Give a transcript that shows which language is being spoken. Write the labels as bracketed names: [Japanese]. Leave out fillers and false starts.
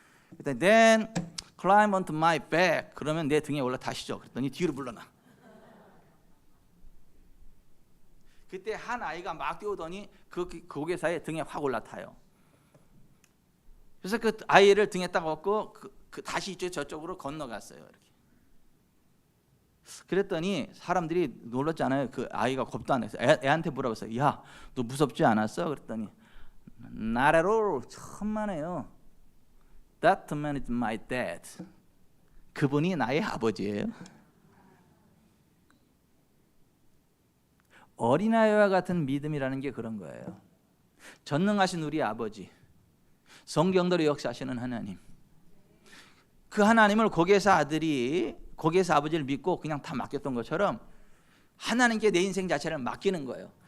[Korean] 그랬더니 [English] Then climb onto my back. [Korean] 그러면 내 등에 올라타시죠. 그랬더니 뒤로 물러나. 그때 한 아이가 막 뛰어오더니 그 고개사의 등에 확 올라타요. 그래서 그 아이를 등에 딱 업고 다시 저쪽으로 건너갔어요. 이렇게. 그랬더니 사람들이 놀랐잖아요. 그 아이가 겁도 안 했어요. 애한테 뭐라고 했어요? 야, 너 무섭지 않았어? 그랬더니 [English] Not at all. [Korean] 천만에요. [English] That man is my dad. [Korean] 그분이 나의 아버지예요. 어린아이와 같은 믿음이라는 게 그런 거예요. 전능하신 우리 아버지, 성경대로 역사하시는 하나님, 그 하나님을 고개사 아버지를 믿고 그냥 다 맡겼던 것처럼 하나님께 내 인생 자체를 맡기는 거예요.